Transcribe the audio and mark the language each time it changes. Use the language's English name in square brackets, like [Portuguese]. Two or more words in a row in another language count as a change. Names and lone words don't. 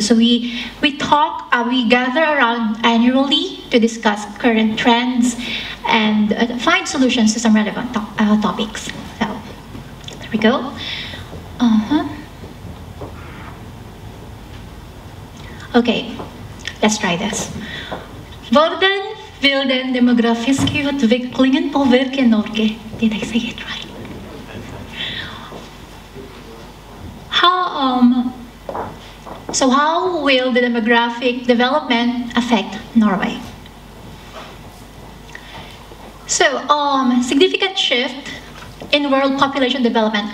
[English] So we gather around annually to discuss current trends and find solutions to some relevant topics. So there we go. Okay, let's try this. [Norwegian] Hvordan vil den demografiske utviklingen påvirke Norge? [English] Did I say it right? How will the demographic development affect Norway? So, significant shift in world population development.